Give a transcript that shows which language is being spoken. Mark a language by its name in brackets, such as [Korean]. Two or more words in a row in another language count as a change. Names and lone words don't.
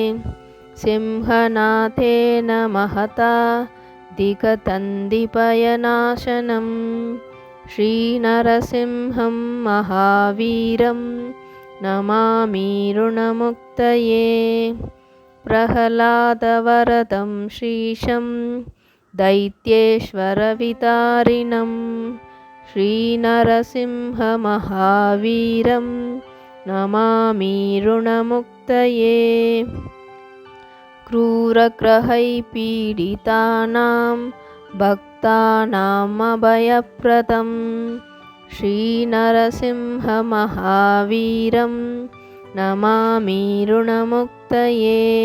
[Sanskrit] सिंहनादेन महता दिग्दन्तिभयनाशनम् श्री नरसिंहं महावीरं नमामि ऋणमुक्तये. प्रह्लादवरदं श्रीशं दैत्येश्वरविदारिणम् श्री नरसिंह महावीरं नमामि ऋणमुक्तये. क्रूरग्रहै पीडितानां भक्तानाम् अभयप्रदं श्री नरसिंह महावीरं नमामि ऋणमुक्तये.